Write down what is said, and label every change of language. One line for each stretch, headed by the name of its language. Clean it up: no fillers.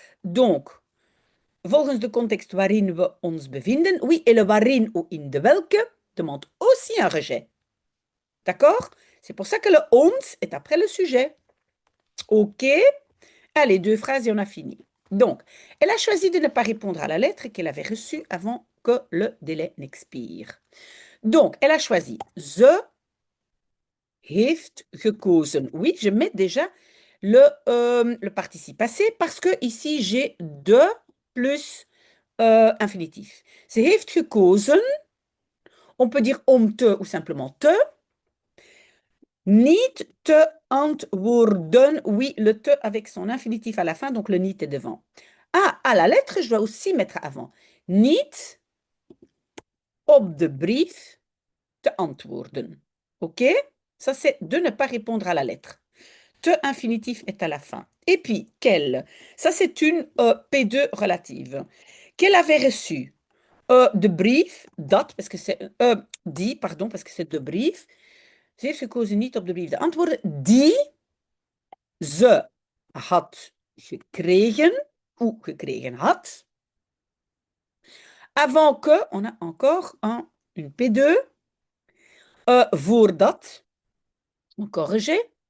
French: Donc,
Dutch: volgens de contexte waarin we ons bevinden,
French: oui, et le waarin ou
Dutch: in de welke
French: demande aussi un rejet. D'accord? C'est pour ça que le ons est après le sujet. OK? Allez, deux phrases et on a fini. Donc, elle a choisi de ne pas répondre à la lettre qu'elle avait reçue avant que le délai n'expire. Donc, elle a choisi
Dutch: ze heeft gekozen.
French: Oui, je mets déjà le participe passé parce que ici j'ai de plus infinitif.
Dutch: Ze heeft gekozen.
French: On peut dire om te ou simplement te.
Dutch: Niet te antwoorden.
French: Oui, le te avec son infinitif à la fin, donc le niet est devant. Ah, à la lettre, je dois aussi mettre avant.
Dutch: Niet op de brief te antwoorden.
French: OK? Ça, c'est de ne pas répondre à la lettre. Te infinitif est à la fin. Et puis, quelle? Ça, c'est une P2 relative. Qu'elle avait reçue
Dutch: de brief,
French: dat, parce que c'est die, pardon, parce que c'est de brief.
Dutch: Ze heeft gekozen niet op de brief. De antwoorden die ze had gekregen, ou gekregen had.
French: Avant que, on a encore une P2. Voordat, encore rejet.